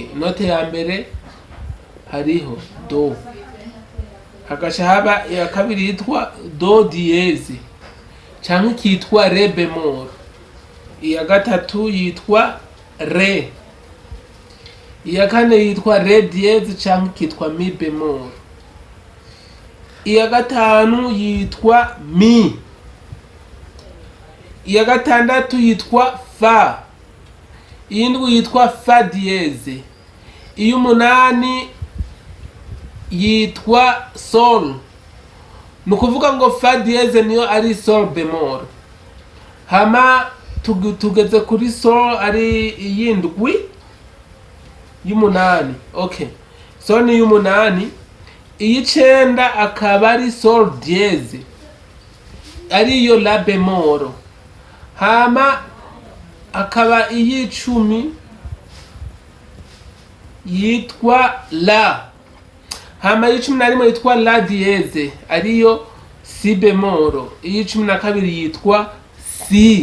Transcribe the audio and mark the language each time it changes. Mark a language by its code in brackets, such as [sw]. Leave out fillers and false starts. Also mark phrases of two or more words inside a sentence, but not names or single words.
[rn] Note ya mbere hariho do, hagaca haba iya kabiri yitwa do dieze canke kitwa re bemol, iya gatatu yitwa re, iya kane yitwa re dieze canke kitwa mi bemol, iya gatanu yitwa mi, iya gatandatu yitwa fa, iyindwi yitwa fa dieze, iya umunani yitwa sol. Ni ukuvuga ngo fa dieze niyo ari sol bemol, hama tugeze kuri sol ari iyindwi y'umunani. Okay, sol ni y'umunani. Iy'icenda akaba ari sol dieze ariyo la bemol, hama akaba iy'icumi yitwa la, hama iy'icumi na rimwe yitwa la dieze ariyo si bemol, iy'icumi na kabiri yitwa si.